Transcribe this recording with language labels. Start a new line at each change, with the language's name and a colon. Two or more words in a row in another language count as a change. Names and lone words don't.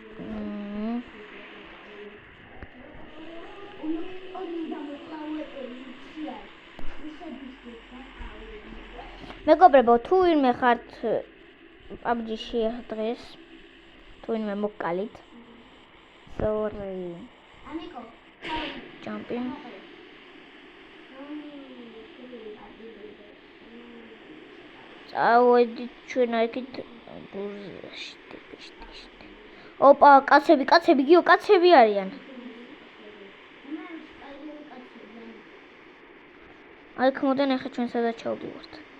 Georgian: მეგობრებო, თუ ვინმე ხართ PUBG-ში დღეს, თუ ვინმე მოკალით.
English: Sorry. Amiko, jumping.
Georgian: წავედით ჩვენ აქეთ ბურზაში. ოპა, კაცები, გიო, კაცები არიან. აქ მოდენ ახლა ჩვენ სადაც ჩავდივართ.